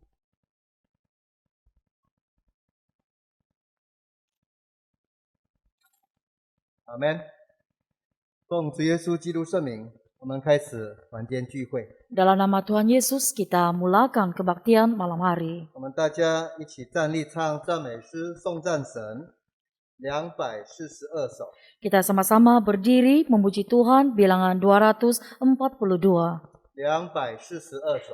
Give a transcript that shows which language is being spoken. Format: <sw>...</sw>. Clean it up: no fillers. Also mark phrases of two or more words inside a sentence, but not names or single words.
<zh>Amen。奉主耶稣基督圣名，我们开始晚间聚会。</zh> <ms>Dalam nama Tuhan Yesus kita mulakan kebaktian malam hari.</ms> <zh>我们大家一起站立唱赞美诗颂赞神242首。</zh> <ms>Kita sama-sama berdiri memuji Tuhan bilangan 242.</ms> <zh>242首。</zh>